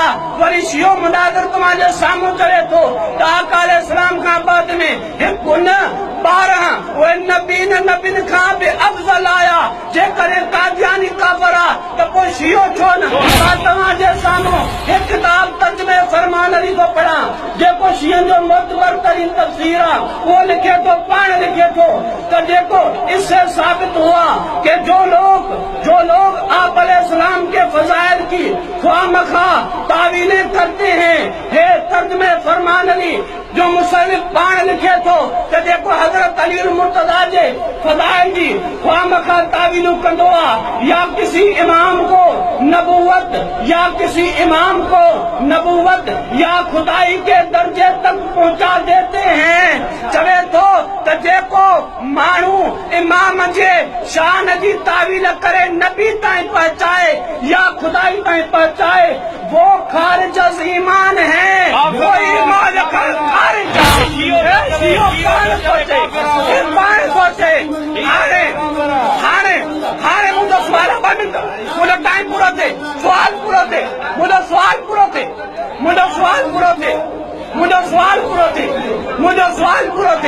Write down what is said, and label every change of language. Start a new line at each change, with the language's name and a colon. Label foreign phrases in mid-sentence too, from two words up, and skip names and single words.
Sindhi: वरी शियो मुनाज़िर तव्हांजे साम्हूं चवे थो त आका अलैहिस्सलाम खां बाद में हिकु न 12 उहे नबियुनि खां बि अफज़ल आया। जेकॾहिं कादियानी काफ़िर आहे त पोइ शियो छो न? मां तव्हांजे साम्हूं हिकु किताब तर्जुमे फरमान अली थो पढ़ां जेको शियनि जो मोतबर तरीन तफ़सीर आहे। उहो लिखे थो, पाण लिखे थो त जेको
Urdu: اس سے ثابت ہوا کہ جو لوگ آپ علیہ السلام کے فضائل کی خواہ مخواہ تاویلیں کرتے ہیں,
Sindhi: हे तर्जुमे फरमान अली जो मुसन्निफ पाण लिखे थो त जेको हज़रत अली मुर्तज़ा जे फज़ाइल जी ख्वामखा तावीलूं कंदो आहे,
Urdu: یا کسی امام کو نبوت یا خدائی کے درجے تک پہنچا دیتے ہیں.
Sindhi: चवे थो त जेको माण्हू इमाम जे शान जी तावील करे नबी ताईं पहुचाए या खुदाई ताईं पहुचाए,
Urdu: وہ خارج از ایمان ہے، وہ ایمان خارج سوچے.
Sindhi: हाणे मुंहिंजो सुवाल मुंहिंजो टाइम पूरो थिए, मुंहिंजो सुवाल पूरो थिए।